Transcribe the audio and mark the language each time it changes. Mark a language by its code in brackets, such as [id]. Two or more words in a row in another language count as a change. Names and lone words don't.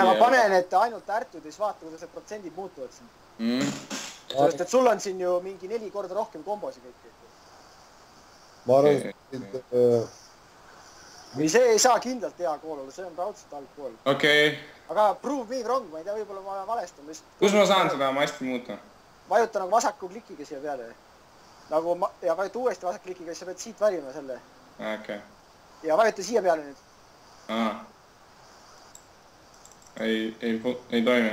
[et] Ja ma panen, et ainult ärtud ja siis vaata, kuidas need protsendid muutuvad siin. Sellest, et sul on siin ju mingi 4 korda rohkem kombosi kõik. Ma arvan, et... Või see ei saa kindlalt hea kool olla, see on raudselt halb kool. Okei. [en] Aga prove me wrong, [et] ma ei tea, võib-olla ma olen valestanud. Kus ma saan seda masti muuta? Vajuta nagu vasaku klikiga siia peale. Nagu ja vajuta uuesti vasak klikiga, siis sa pead siit valima selle. Okei. Ja vajuta siia peale nüüd. Ei toimi.